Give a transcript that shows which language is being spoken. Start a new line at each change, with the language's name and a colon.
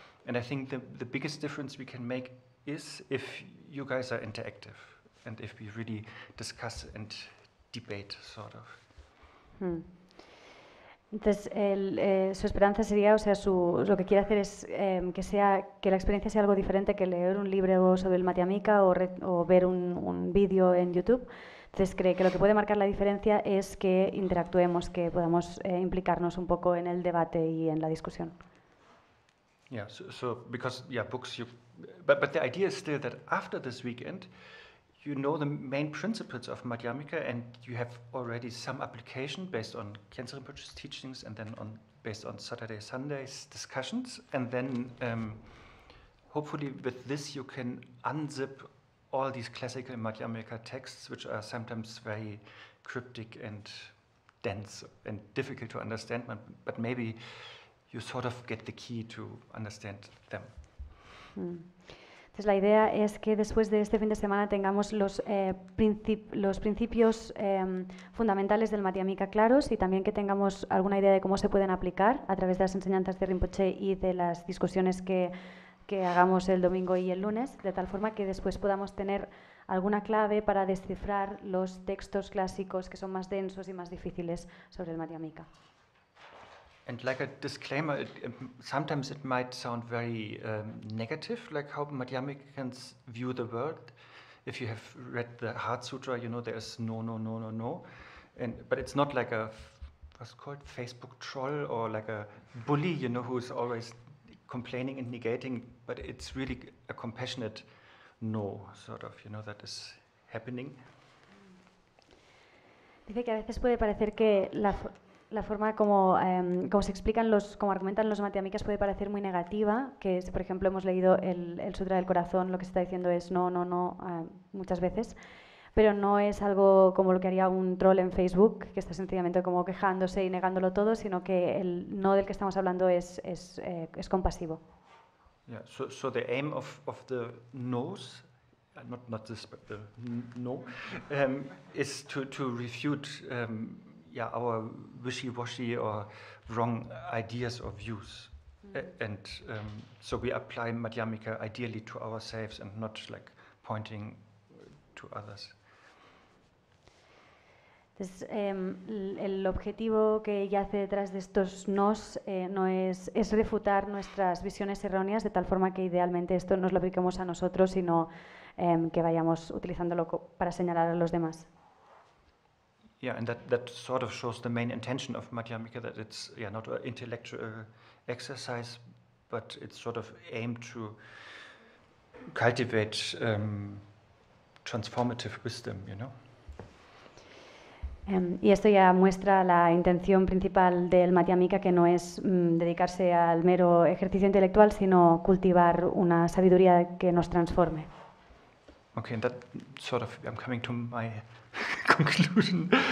English: And I think the biggest difference we can make is if you guys are interactive and if we really discuss and debate, sort of.
Spanish: Entonces, su esperanza sería, lo que quiere hacer es que la experiencia sea algo diferente que leer un libro sobre el Madhyamika o ver un vídeo en YouTube. Entonces, cree que lo que puede marcar la diferencia es que interactuemos, que podamos implicarnos un poco en el debate y en la discusión.
English: Yeah, so because books but the idea is still that after this weekend you know the main principles of Madhyamika, and you have already some application based on Khyentse Rinpoche's teachings, and then based on Saturday, Sundays discussions, and then hopefully with this you can unzip all these classical Madhyamika texts, which are sometimes very cryptic and dense and difficult to understand, but maybe you sort of get the key to understand them. Entonces la idea es que después de este fin de semana tengamos los principios fundamentales del Madhyamika claros y también que tengamos alguna idea de cómo se pueden aplicar a través de las enseñanzas de Rinpoche y de las discusiones que hagamos el domingo y el lunes, de tal forma que después podamos tener alguna clave para descifrar los textos clásicos que son más densos y más difíciles sobre el Madhyamika. And like a disclaimer, sometimes it might sound very negative, like how Madhyamikans view the world. If you have read the Heart Sutra, you know there's no, no, no, no, no. But it's not like a, what's called, Facebook troll or like a bully, you know, who's always complaining and negating, but it's really a compassionate no, sort of, you know, that is happening.
Spanish: Dice que a veces puede parecer que la forma como se explican como argumentan los Madhyamikas puede parecer muy negativa, que por ejemplo hemos leído el Sutra del Corazón, lo que se está diciendo es no, no, no, muchas veces, pero no es algo como lo que haría un troll en Facebook, que está sencillamente como quejándose y negándolo todo, sino que el no del que estamos hablando es compasivo.
English: Yeah, so the aim of the no's, not this, but the no, is to refute our wishy-washy or wrong ideas or views. And so we apply Madhyamika ideally to ourselves and not like pointing to others.
Spanish: Entonces, el objetivo que yace detrás de estos nos no es refutar nuestras visiones erróneas, de tal forma que idealmente esto nos lo apliquemos a nosotros, sino que vayamos utilizándolo para señalar a los demás.
English: Yeah, and that sort of shows the main intention of Madhyamika, that it's not an intellectual exercise, but it's sort of aimed to cultivate transformative wisdom, you know.
Spanish: Y esto ya muestra la intención principal del Madhyamika, que no es dedicarse al mero ejercicio intelectual, sino cultivar una sabiduría que nos transforme.
English: Okay, and that sort of, I'm coming to my conclusion.